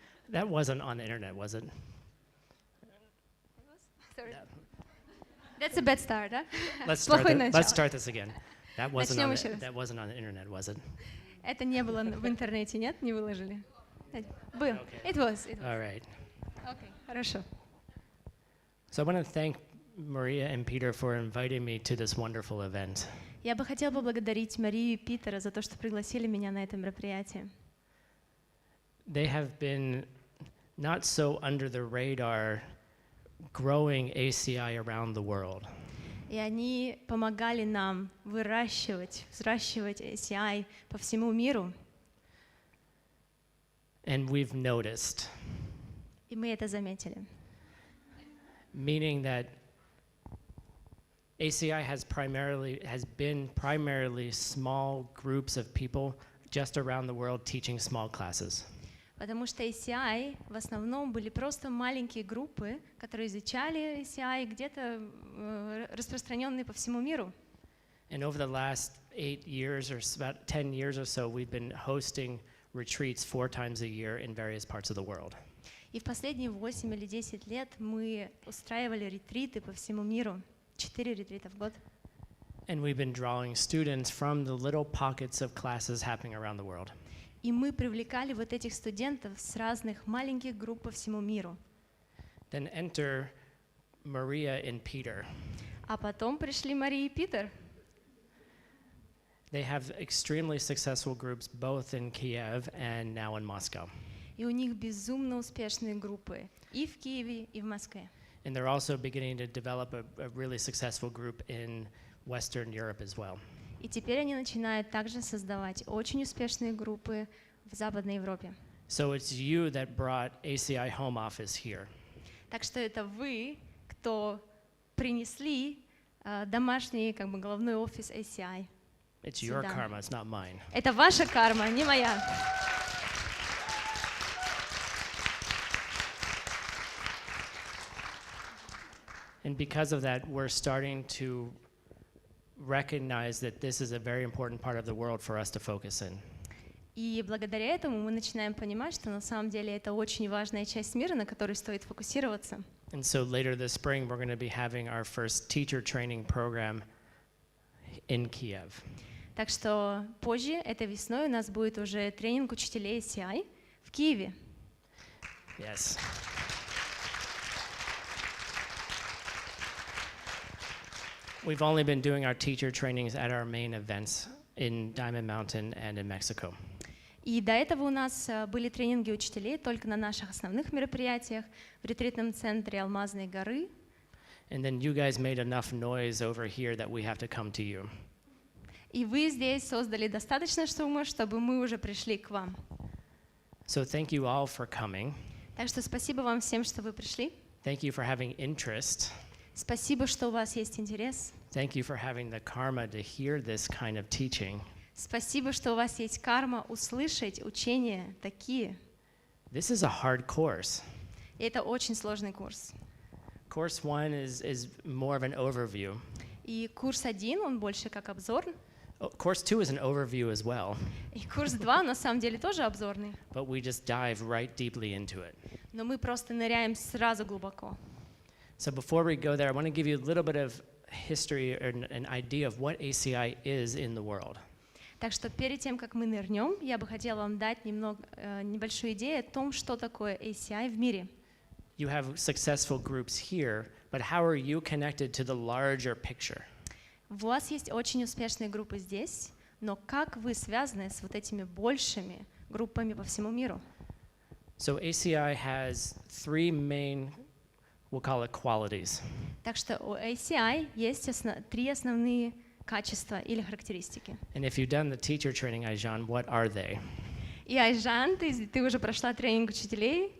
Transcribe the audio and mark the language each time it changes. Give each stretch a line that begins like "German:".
English: That wasn't on the internet, was it? Sorry. That's a bad start,
Russian: да?
English: Let's start this again. That wasn't on the internet, was it?
Russian: Это не было в интернете, нет? Не выложили? Был.
English: It was. All right. Okay,
Russian: хорошо.
English: So I want to thank Maria and Peter for inviting me to this wonderful event.
Russian: Я бы хотела поблагодарить Марию и Питера за то, что пригласили меня на это мероприятие.
English: They have been not so under the radar growing ACI around the world.
Russian: И они помогали нам взращивать ACI по всему миру.
English: And we've noticed.
Russian: И мы это заметили.
English: Meaning that ACI has been primarily small groups of people just around the world teaching small classes.
Russian: Потому что ACI в основном были просто маленькие группы, которые изучали ACI где-то распространенные по всему миру.
English: And over the last 8 years or about 10 years or so, we've been hosting retreats 4 times a year in various parts of the world.
Russian: И в последние 8 или 10 лет мы устраивали ретриты по всему миру, 4 ретрита в год.
English: And we've been drawing students from the little pockets of classes happening around the world.
Russian: И мы привлекали вот этих студентов с разных маленьких групп по всему миру.
English: Then enter Maria and Peter.
Russian: А потом пришли Мария и Питер.
English: They have extremely successful groups both in Kiev and now in Moscow.
Russian: И у них безумно успешные группы и в Киеве, и в Москве.
English: And they're also beginning to develop a really successful group in Western Europe as well.
Russian: И теперь они начинают также создавать очень успешные группы в Западной Европе.
English: So it's you that brought ACI home office here.
Russian: Так что это вы, кто принесли домашний, головной офис ACI.
English: It's your karma, it's not mine.
Russian: Это ваша карма, не моя.
English: And because of that, we're starting to recognize that this is a very important part of the world for us to focus in.
Russian: И благодаря этому мы начинаем понимать, что на самом деле это очень важная часть мира, на которой стоит фокусироваться.
English: And so later this spring, we're going to be having our first teacher training program in Kiev.
Russian: Так что позже, этой весной, у нас будет уже тренинг учителей ACI в Киеве.
English: Yes. We've only been doing our teacher trainings at our main events in Diamond Mountain and in Mexico.
Russian: И до этого у нас были тренинги учителей только на наших основных мероприятиях в ретритном центре Алмазной горы.
English: And then you guys made enough noise over here that we have to come to you.
Russian: И вы здесь создали достаточно шума, чтобы мы уже пришли к вам.
English: So thank you all for coming.
Russian: Так что спасибо вам всем, что вы пришли.
English: Thank you for having interest.
Russian: Спасибо, что у вас есть интерес.
English: Thank you for having the karma to hear this kind of teaching.
Russian: Спасибо, что у вас есть карма услышать учения такие.
English: This is a hard course.
Russian: И это очень сложный курс.
English: Course 1 is more of an overview.
Russian: И курс 1, он больше как обзор.
English: Course 2 is an overview as well.
Russian: И курс 2 на самом деле тоже обзорный.
English: But we just dive right deeply into it.
Russian: Но мы просто ныряем сразу глубоко.
English: So before we go there, I want to give you a little bit of history or an idea of what ACI is in the world.
Russian: Так что перед тем, как мы нырнем, я бы хотела вам дать небольшую идею о том, что такое ACI в мире.
English: You have successful groups here, but how are you connected to the larger picture?
Russian: У вас есть очень успешные группы здесь, но как вы связаны с вот этими большими группами по всему миру?
English: So ACI has three main, we'll call it qualities.
Russian: Так что у ACI есть три основные качества или характеристики.
English: And if you've done the teacher training, Aijan, what are they?
Russian: И Айжан, ты уже прошла тренинг учителей.